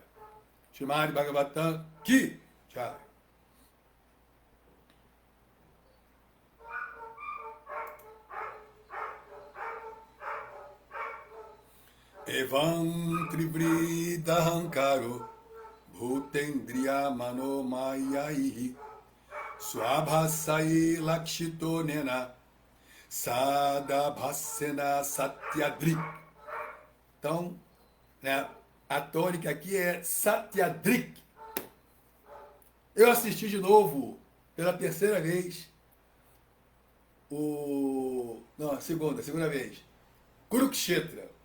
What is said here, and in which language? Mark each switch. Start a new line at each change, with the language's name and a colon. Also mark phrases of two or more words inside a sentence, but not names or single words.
Sanskrit: Srimad Bhagavatam Ki Jaya. Evam Trivrida Hankaro Bhutendriya Manomayaihi Swabhasai Lakshito Nena Sadabhasena Satyadri.
Portuguese: Então, né, a tônica aqui é Satyadrik. Eu assisti de novo, pela terceira vez, segunda vez, Kurukshetra.